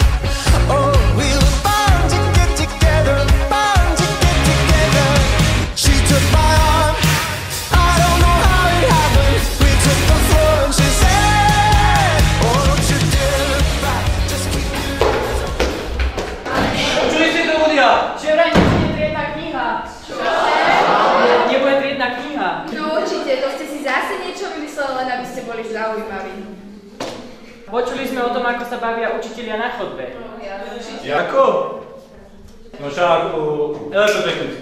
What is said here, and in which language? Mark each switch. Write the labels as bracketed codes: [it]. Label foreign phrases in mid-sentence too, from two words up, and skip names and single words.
[en] Oh, we were bound to get together, bound to get together. She took my arm, I don't know how it happened. We took the floor and she said, oh, don't you dare look back, just keep your eyes on me. [sk] Počuli ste to ľudia? Že vraj nebude triedna kniha. Nebude triedna kniha. No určite, to ste si zase niečo vymysleli, len aby ste boli zaujímaví. Počuli sme o tom, ako sa bavia učitelia na chodbe. Jako? No však elektrotechnicky.